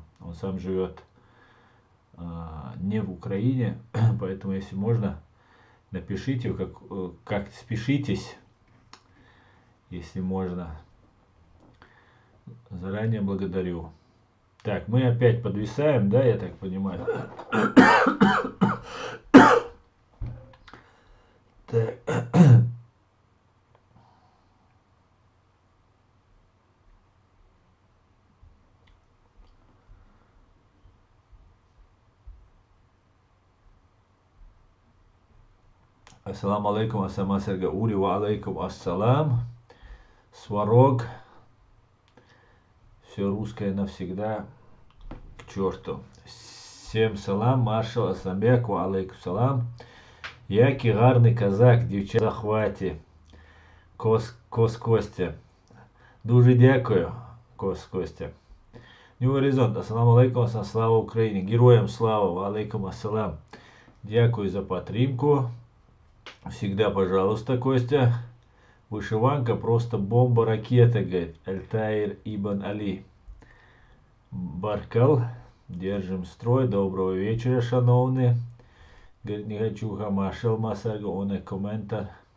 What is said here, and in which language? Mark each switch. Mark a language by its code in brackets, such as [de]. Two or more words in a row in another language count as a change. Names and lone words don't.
[ru] Он сам живет не в Украине, поэтому, если можно, напишите, как спешитесь, если можно. Заранее благодарю. Так, мы опять подвисаем, да, я так понимаю. Так. [ar] السلام عليكم, ассаламу серга ури, وعليكم السلام. [ru] Сварог. Все русское навсегда к черту. Всем салам, маршал Асамбек, [ar] وعليكم سلام. [uk] Який гарний казак, дівчата в захваті. Кос Костя. Дуже дякую, Кос Костя. New Horizont, [ar] السلام عليكم, [uk] слава Україні. Героям слава, [ar] وعليكم السلام. [uk] Дякую за подтримку. [ru] Всегда, пожалуйста, Костя. Вышиванка просто бомба-ракета, говорит Альтаир Ибн Али. Баркал. Держим строй. Доброго вечера, шановні. Говорит, Нехочуха, Машал Масарга, он и комментар.